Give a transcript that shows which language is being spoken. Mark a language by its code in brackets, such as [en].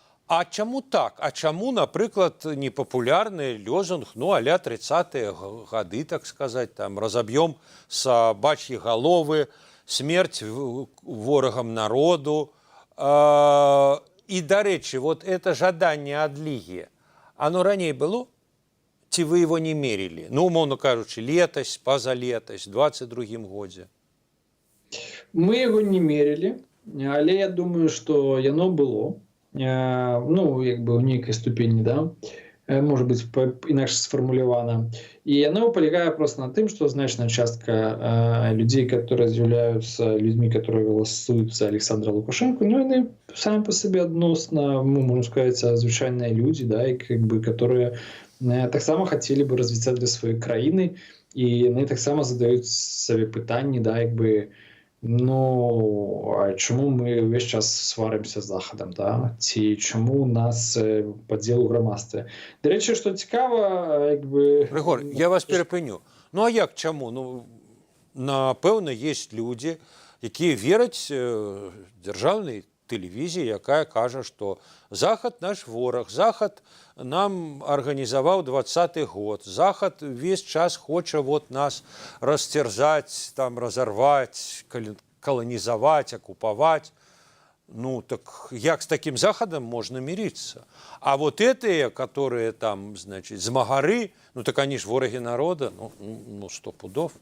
[be] А чаму так? А чаму, напрыклад, непапулярны лозунг, ну, а-ля 30-е гады, так сказаць, там, разаб'ём [ru] сабачьи головы, [be] смерть ворагам народу. І, дарэчы, вот это жаданне адлігі, оно раней было? [ru] Ці вы его не мерили? [be] Ну, умоўна кажучы, летась, пазалетась, 22-м годзе. [ru] Мы его не мерили, [be] але я думаю, что яно было, ну, як бы у нейкай ступені, да, может быть, інакш сфармулявана. І яно палягае просто на тым, што значная частка людзей, которые з'яўляюцца людзьмі, которые галасуюць за Александра Лукашенко, ну, яны самі па сабе адносна, ну, можна сказаць, звычайныя людзі, да, і, как бы, которые таксама хацелі бы развіцця для сваёй краіны, і яны таксама задаюць сабе пытанні, да, як бы, ну, а чаму мы ўвесь час сварымся з Захадам, да? Ці чаму у нас падзел у грамадстве? Дарэчы, што цікава, як бы... Рыгор, я вас перапыню. Ну, а як чаму? Ну, напэўна, есть людзі, якія вераць дзяржаўнай тэлевізіі, якая кажа, што Захад наш вораг, Захад нам арганізаваў 20-й год, Захад весь час хоча вот нас расцерзаць, там, разорваць, колонизовать, оккупаваць. [ru] Ну, так як с таким Захадом можно мириться? А вот эти, которые там, значит, змагары, ну, так они ж вораги народа, ну 100 пудов.